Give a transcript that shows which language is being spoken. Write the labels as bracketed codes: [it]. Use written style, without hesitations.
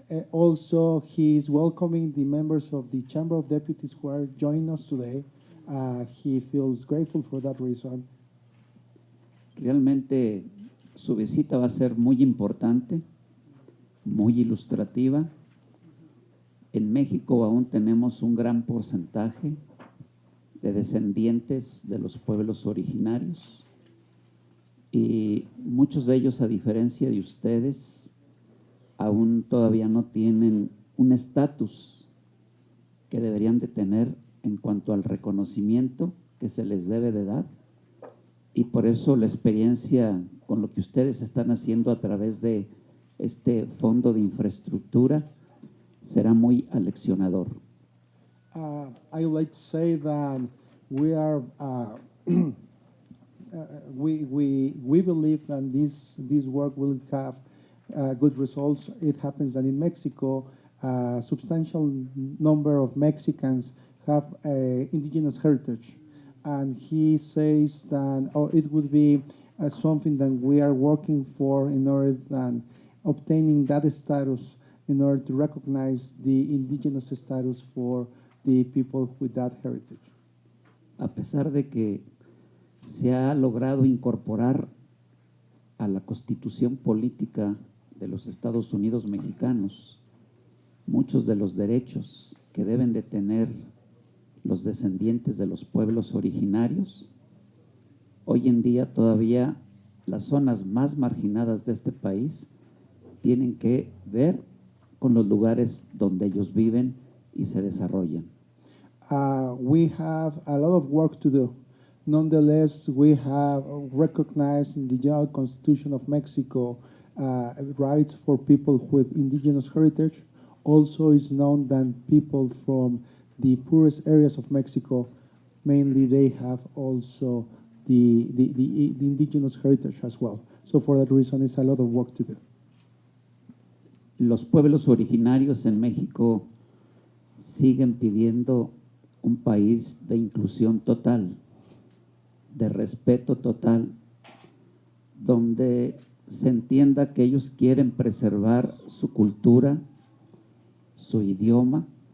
[en] Also, he is welcoming the members of the Chamber of Deputies who are joining us today. He feels grateful for that reason. [es] Realmente su visita va a ser muy importante, muy ilustrativa. En México aún tenemos un gran porcentaje de descendientes de los pueblos originarios y muchos de ellos, a diferencia de ustedes, aún todavía no tienen un estatus que deberían de tener en cuanto al reconocimiento que se les debe de dar, y por eso la experiencia con lo que ustedes están haciendo a través de este Fondo de Infraestructura será muy aleccionador. [en] I would like to say that we are we believe that this work will have good results. It happens that in Mexico, a substantial number of Mexicans have indigenous heritage, and he says that it would be something that we are working for in order than obtaining that status, in order to recognize the indigenous status for the people with that heritage. [es] A pesar de que se ha logrado incorporar a la Constitución política de los Estados Unidos mexicanos muchos de los derechos que deben de tener los descendientes de los pueblos originarios, hoy en día todavía las zonas más marginadas de este país tienen que ver con los lugares donde ellos viven y se desarrollan. [en] We have a lot of work to do. Nonetheless, we have recognized in the General Constitution of Mexico rights for people with indigenous heritage. Also is known that people from the poorest areas of Mexico, mainly they have also the indigenous heritage as well. So for that reason, it's a lot of work to do. [es] Los pueblos originarios en México siguen pidiendo un país de inclusión total, de respeto total, donde se entienda que ellos quieren preservar su cultura, su idioma,